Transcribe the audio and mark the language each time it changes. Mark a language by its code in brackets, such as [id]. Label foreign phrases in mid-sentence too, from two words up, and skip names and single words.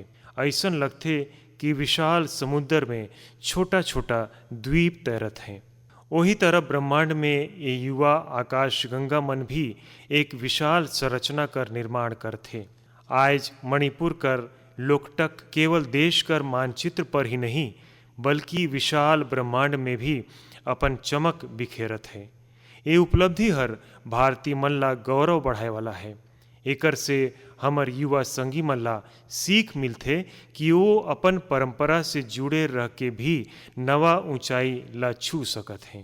[hne] ऐसन लगथे कि विशाल समुद्र में छोटा छोटा द्वीप तैरत हैं। वही तरह ब्रह्मांड में ये युवा आकाश गंगा मन भी एक विशाल संरचना कर निर्माण करथे। आज मणिपुर कर लोकटक केवल देश कर मानचित्र पर ही नहीं, बल्कि विशाल ब्रह्मांड में भी अपन चमक बिखेरत है। ये उपलब्धि हर भारतीय मन ला गौरव बढ़ाए वाला है। एकर से हमर युवा संगी मन ला सीख मिलथे कि वो अपन परंपरा से जुड़े रह के भी नवा ऊंचाई ला छू सकत हैं।